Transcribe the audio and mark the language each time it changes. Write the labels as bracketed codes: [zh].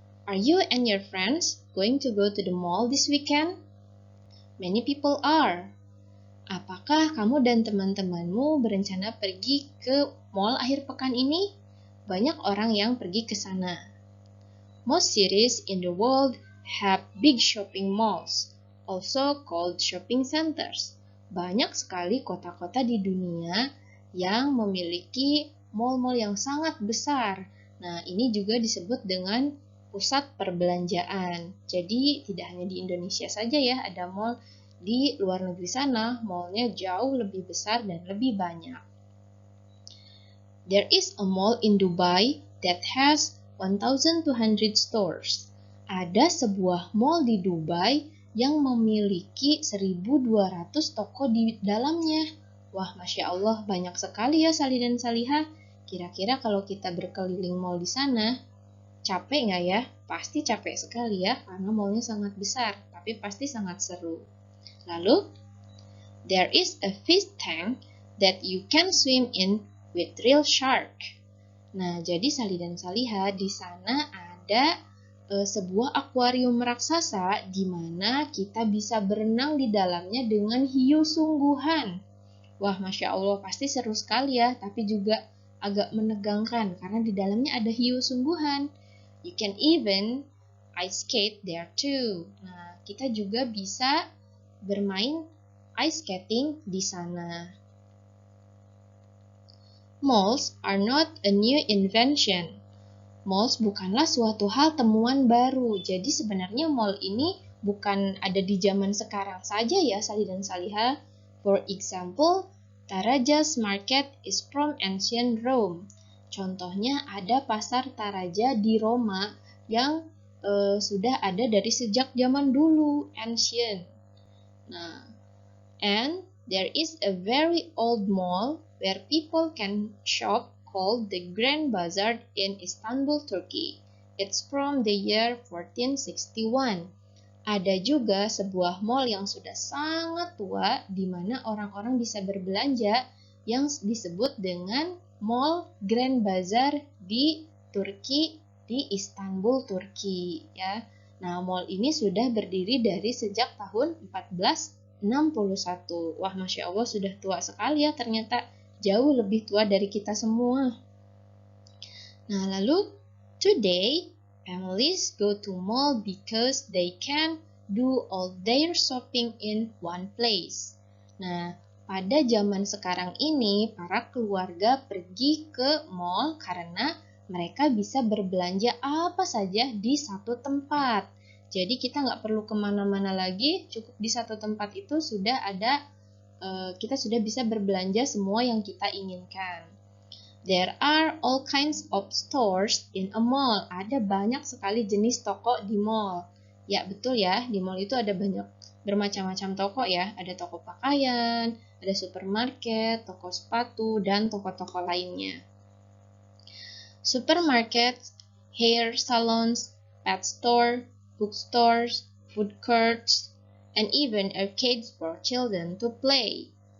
[en] Are you and your friends going to go to the mall this weekend? Many people are. [id] Apakah kamu dan teman-temanmu berencana pergi ke mall akhir pekan ini? Banyak orang yang pergi ke sana. [en] Most cities in the world have big shopping malls, also called shopping centers. [id] Banyak sekali kota-kota di dunia yang memiliki mall-mall yang sangat besar. Nah, ini juga disebut dengan pusat perbelanjaan. Jadi, tidak hanya di Indonesia saja ya ada mall. Di luar negeri sana, mall-nya jauh lebih besar dan lebih banyak. [en] There is a mall in Dubai that has 1,200 stores. [id] Ada sebuah mall di Dubai yang memiliki 1.200 toko di dalamnya. Wah, Masya Allah, banyak sekali ya Salih dan Salihah. Kira-kira kalau kita berkeliling mall di sana, capek nggak ya? Pasti capek sekali ya, karena mallnya sangat besar, tapi pasti sangat seru. [en] Lalu, there is a fish tank that you can swim in with real shark. [id] Nah, jadi Salih dan Salihah, di sana ada sebuah akuarium raksasa di mana kita bisa berenang di dalamnya dengan hiu sungguhan. Wah, Masya Allah, pasti seru sekali ya, tapi juga agak menegangkan karena di dalamnya ada hiu sungguhan. [en] You can even ice skate there too. [id] Nah, kita juga bisa bermain ice skating di sana. [en] Malls are not a new invention. [id] Malls bukanlah suatu hal temuan baru. Jadi sebenarnya mall ini bukan ada di zaman sekarang saja ya, Sali dan Saliha. [en] For example, Taraja's Market is from ancient Rome. [id] Contohnya ada pasar Taraja di Roma yang sudah ada dari sejak zaman dulu, ancient. [en] Nah, and there is a very old mall where people can shop called the Grand Bazaar in Istanbul, Turkey. It's from the year 1461. [id] Ada juga sebuah mall yang sudah sangat tua di mana orang-orang bisa berbelanja yang disebut dengan Mall Grand Bazaar di Turki, di Istanbul, Turki ya. Nah, mall ini sudah berdiri dari sejak tahun 1461. Wah, Masya Allah sudah tua sekali ya ternyata. Jauh lebih tua dari kita semua. Nah, lalu [en] today families go to mall because they can do all their shopping in one place. [id] Nah, pada zaman sekarang ini para keluarga pergi ke mall karena mereka bisa berbelanja apa saja di satu tempat. Jadi kita nggak perlu kemana-mana lagi, cukup di satu tempat itu sudah ada kita sudah bisa berbelanja semua yang kita inginkan. [en] There are all kinds of stores in a mall. [id] Ada banyak sekali jenis toko di mall. Ya, betul ya. Di mall itu ada banyak bermacam-macam toko ya. Ada toko pakaian, ada supermarket, toko sepatu, dan toko-toko lainnya. [en] Supermarkets, hair salons, pet store, bookstores, food courts, and even arcades for children to play.